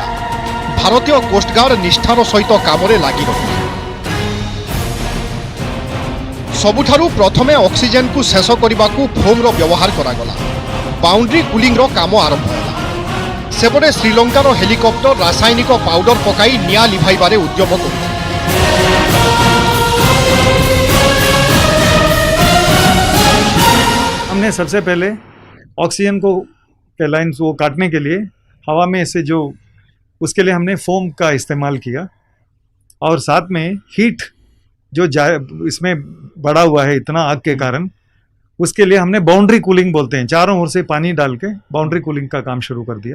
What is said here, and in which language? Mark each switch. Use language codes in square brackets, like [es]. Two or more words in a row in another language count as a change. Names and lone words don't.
[or] ଭାରତୀୟ କୋଷ୍ଟଗାର୍ଡ ନିଷ୍ଠାର ସହିତ କାମରେ ଲାଗି ରହିଲେ। ସବୁଠାରୁ ପ୍ରଥମେ ଅକ୍ସିଜେନ୍କୁ ଶେଷ କରିବାକୁ ଫୋମ୍ର ବ୍ୟବହାର କରାଗଲା। [en] boundary cooling [or] କାମ ଆରମ୍ଭ ହେଲା। ସେପଟେ ଶ୍ରୀଲଙ୍କାର ହେଲିକପ୍ଟର ରାସାୟନିକ ପାଉଡର ପକାଇ ନିଆଁ ଲିଭାଇବାରେ ଉଦ୍ୟମ କରିଥିଲେ। [hi] हमने सबसे पहले ऑक्सीजन को के लाइन को काटने के लिए हवा में से जो, उसके लिए हमने फोम का इस्तेमाल किया, और साथ में हीट जो इसमें बढ़ा हुआ है इतना आग के कारण, उसके लिए हमने [en] boundary cooling [hi] बोलते हैं, चारों ओर से पानी डाल के [en] boundary cooling [hi] का काम शुरू कर दिया।